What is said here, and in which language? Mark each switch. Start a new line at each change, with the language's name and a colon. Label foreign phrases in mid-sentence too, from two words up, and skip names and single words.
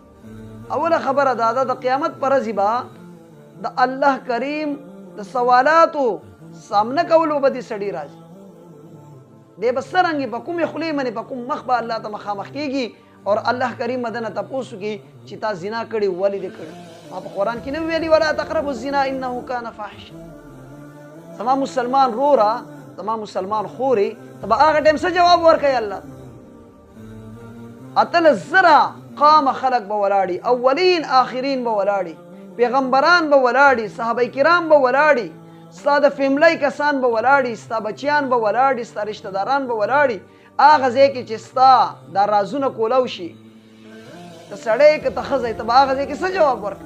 Pashto: اوله خبره دا ده د قیامت په ورځ به د الله کریم د سوالاتو سامنے کولو به دې سړي راځي. دی به څرنګې په کومې خولې باندې په کوم مخ به الله ته مخامخ کېږي او الله کریم به دنه تپوس وکړي چې تا زنا کړې ولې دې کړې؟ ما په قرآن کې نه ویلي
Arabic: ولا تقربوا الزنا انه کان فاحشا.
Pashto: زما مسلمان روره زما مسلمان خورې ته به هغه ټایم څه جواب ورکوي؟ الله اتلس زره قام خلق به ولاړي، اولین آخرین به ولاړي، پیغمبران به ولاړي، صحابه کرام به ولاړي، ستا د فیملی کسان به ولاړي، ستا بچیان به ولاړي، ستا رشته داران به ولاړي. هغه ځای کې چې ستا دا رازونه کولو شي ته سړی که ته ښځی ته به هغه ځای کې څه جواب ورکړي؟